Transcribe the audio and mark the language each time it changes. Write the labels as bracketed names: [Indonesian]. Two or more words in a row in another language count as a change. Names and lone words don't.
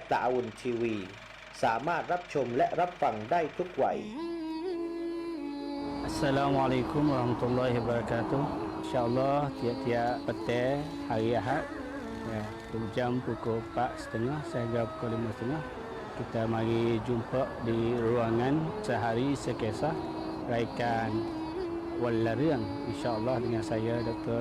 [Thai] ตะอาวุนทีวีสามารถรับชมและรับฟังได้ทุกวัย [Arabic] السلام عليكم ورحمة الله وبركاته. [Malay] InsyaAllah tiap-tiap petang hari Ahad jam pukul 4.30 sehingga pukul 5.30 kita mari jumpa di ruangan Sehari Sekisah raikan Wallareung, insya-Allah dengan saya Dr.